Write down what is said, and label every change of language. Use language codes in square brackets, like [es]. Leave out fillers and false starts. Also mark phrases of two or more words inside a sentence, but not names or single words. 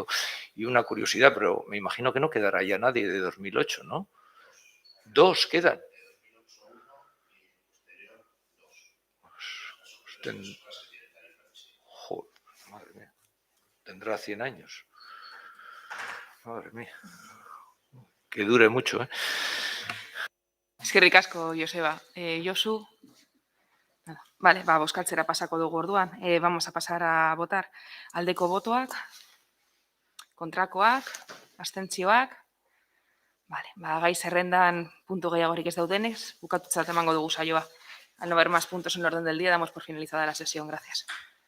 [es] Y una curiosidad, pero me imagino que no quedará ya nadie de 2008, ¿no? 2 quedan. Joder, madre mía. Tendrá 100 años. Madre mía. Que dure mucho, ¿eh? [eu] Eskerrik asko, Joseba. Josu, nada. Vale, bozkatzera pasako dugu orduan. [es] Vamos a pasar a votar. [eu] Aldeko botoak, kontrakoak, abstentzioak. Vale, gai zerrendan puntu gehiagorik ez daudenez, bukatutzat emango dugu saioa. [es] Al no haber más puntos en el orden del día, damos por finalizada la sesión. Gracias.